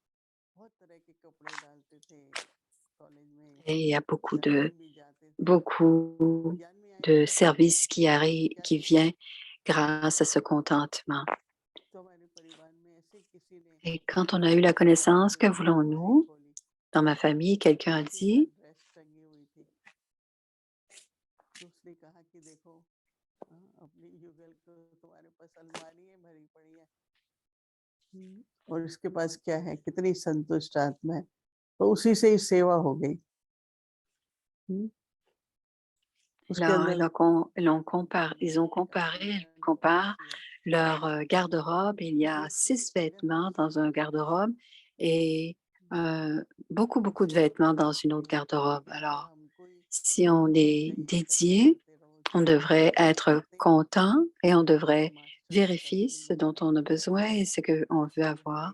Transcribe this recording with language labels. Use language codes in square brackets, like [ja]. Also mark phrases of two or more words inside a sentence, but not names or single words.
[fr] Et il y a beaucoup de services qui vient grâce à ce contentement. Et quand on a eu la connaissance, que voulons-nous? Dans ma famille, quelqu'un a dit, [hi] और इसके पास क्या है, कितनी संतुष्ट आत्मा है, तो उसी से ही सेवा हो गई। उसके [fr] là, [hi] अंदर [fr] ils ont comparé, elles comparent leur garde-robe. Il y a 6 vêtements dans un garde-robe et beaucoup de vêtements dans une autre garde-robe. Alors, si on est dédié, on devrait être content et on devrait vérifier ce dont on a besoin et ce qu'on veut avoir.